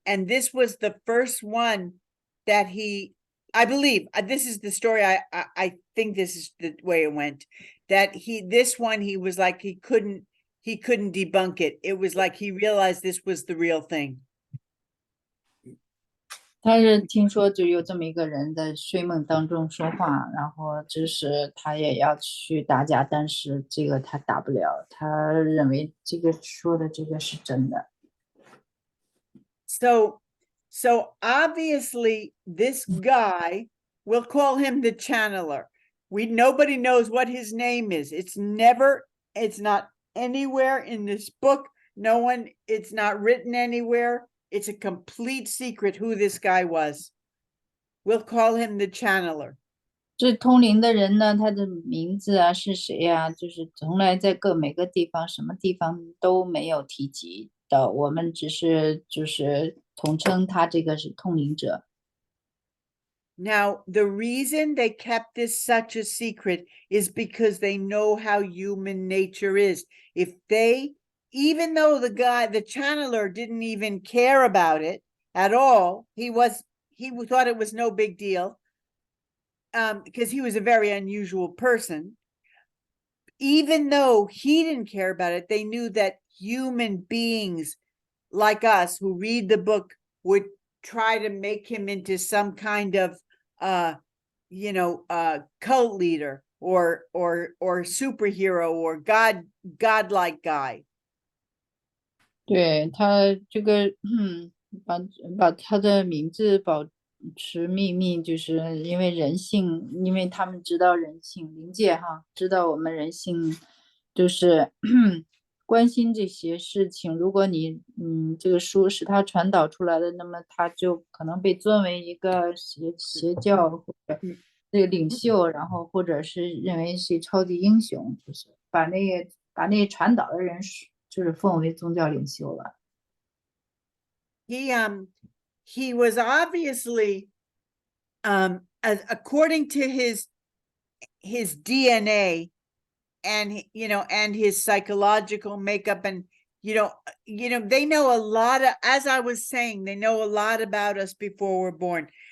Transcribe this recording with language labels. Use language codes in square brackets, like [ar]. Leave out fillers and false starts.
[en] And this was the first one that I believe, this is the story, I think this is the way it went, that this one he was like, he couldn't debunk it. It was like he realized this was the real thing. [zh] 他是听说就有这么一个人在睡梦当中说话，然后就是他也要去打架，但是这个他打不了，他认为这个说的这个是真的。 [en] So obviously this guy, we'll call him the channeler. Nobody knows what his name is. It's not anywhere in this book. It's not written anywhere. It's a complete secret who this guy was. We'll call him the channeler. [zh] 这通灵的人呢，他的名字啊是谁呀？就是从来在每个地方、什么地方都没有提及的，我们只是就是统称他这个是通灵者。 [en] Now, the reason they kept this such a secret is because they know how human nature is. Even though the channeler didn't even care about it at all, he thought it was no big deal, because he was a very unusual person. Even though he didn't care about it, they knew that human beings like us who read the book would try to make him into some kind of cult leader or superhero or godlike guy. [zh] 对，他这个把他的名字保持秘密，就是因为人性，因为他们知道人性，灵界哈，知道我们人性就是关心这些事情。如果你这个书是他传导出来的，那么他就可能被尊为一个邪教或者这个领袖，然后或者是认为是超级英雄，就是把那传导的人就是奉为宗教领袖了。 [en] He was obviously, according to his DNA and his psychological makeup, and they know a lot of, as I was saying, they know a lot about us before we're born.